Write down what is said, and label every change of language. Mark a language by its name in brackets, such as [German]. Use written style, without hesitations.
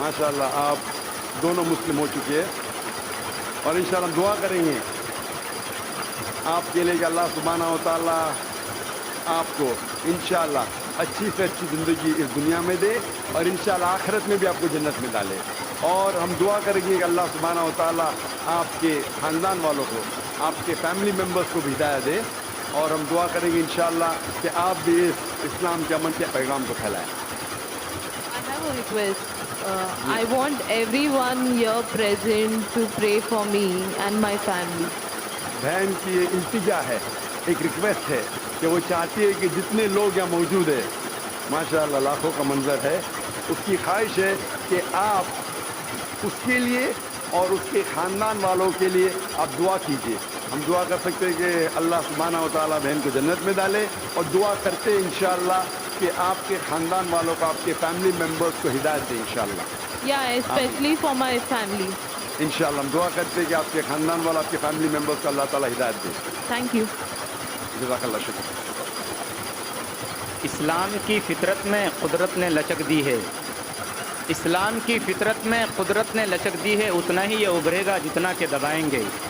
[Hindi] माशाअल्लाह आप दोनों मुस्लिम हो चुके हैं और इंशाअल्लाह हम दुआ करेंगे आपके लिए कि अल्लाह सुब्हानहू व तआला आपको इंशाअल्लाह अच्छी से अच्छी ज़िंदगी इस दुनिया में दे और इंशाअल्लाह आखिरत में भी आपको जन्नत में डाले। और हम दुआ करेंगे कि अल्लाह सुब्हानहू व तआला आपके ख़ानदान वालों को, आपके फैमिली मेम्बर्स को भी हिदायत दे। और हम दुआ करेंगे इंशाअल्लाह कि आप भी इस इस्लाम के अमन के पैगाम को फैलाएं। [English] I have a request. I want everyone here present to pray for me and my family. [Hindi] बहन की ये इल्तिजा है, एक रिक्वेस्ट है कि वो चाहती है कि जितने लोग यहाँ मौजूद हैं, माशाअल्लाह लाखों का मंजर है, उसकी ख्वाहिश है कि आप उसके लिए और उसके ख़ानदान वालों के लिए आप दुआ कीजिए। हम दुआ कर सकते हैं कि अल्लाह सुब्हानहू व तआला बहन को जन्नत में डाले और दुआ करते हैं इंशाअल्लाह कि आपके ख़ानदान वालों को, आपके फैमिली मेम्बर्स को हिदायत दें इंशाअल्लाह। [English] Yeah, especially for my family. [Hindi] इंशाअल्लाह हम दुआ करते हैं कि आपके ख़ानदान वालों, आपके फैमिली मेम्बर्स को अल्लाह ताला हिदायत दे। [English] Thank you. [Hindi] जज़ाकल्लाह शुक्र। इस्लाम की फितरत में कुदरत ने लचक दी है, इस्लाम की फितरत में कुदरत ने लचक दी है, उतना ही ये उभरेगा जितना के दबाएंगे।